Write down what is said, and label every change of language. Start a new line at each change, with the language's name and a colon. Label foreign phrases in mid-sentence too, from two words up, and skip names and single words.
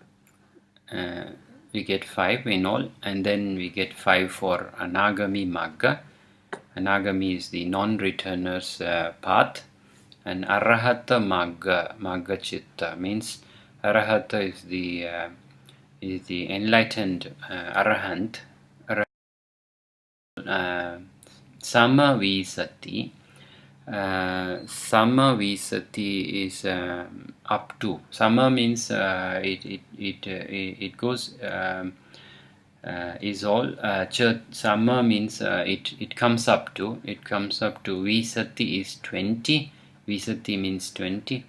English: We get 5 in all, and then we get 5 for
Pali: Anagami Magga.
English: Anagami is the non-returner's path, and
Pali: Arahata Magga Chitta
English: means Arahata is the enlightened Arahant. Samavisati. Samavisati is up to. Sama means it goes is all. Sama means it comes up to. It comes up to. Visati is 20. Visati means 20.